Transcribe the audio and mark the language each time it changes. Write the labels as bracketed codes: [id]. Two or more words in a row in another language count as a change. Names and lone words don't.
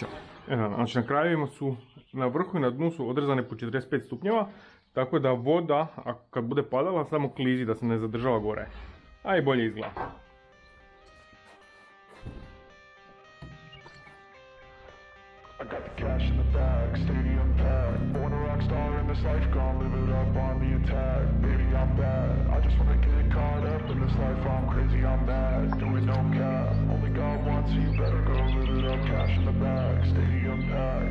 [hr] Znači na krajevima su, na vrhu i na dnu su odrezane po 45 stupnjeva, tako da voda, kad bude padala, samo klizi da se ne zadržava gore. A i bolje izgleda. [en] I got the cash in the bag, stadium packed. Born a rock star in this life, gonna live it up on the attack. Baby, I'm bad. I just wanna get caught up in this life. I'm crazy, I'm mad. Doing no cap. Only God wants you, better go live it up. Cash in the bag, stadium packed.